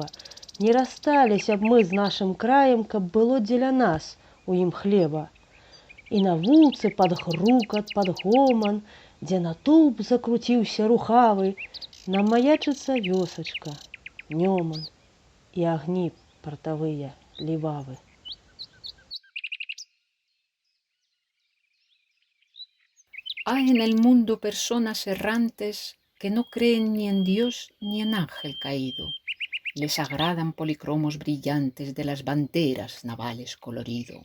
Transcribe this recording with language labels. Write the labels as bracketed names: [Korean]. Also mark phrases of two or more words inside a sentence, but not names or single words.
[Belarusian] Не рассталіся б мы з нашым краем, каб было дзеля нас у ім хлеба. І на вулцы пад грукат, пад гоман, дзе натоўп закруціўся рухавы, нам маячыцца вёсачка, Нёман і агні партавыя лівавы. [Spanish] Hay en el mundo personas errantes que no creen ni en Dios ni en ángel caído. Les agradan policromos brillantes de las banderas navales colorido.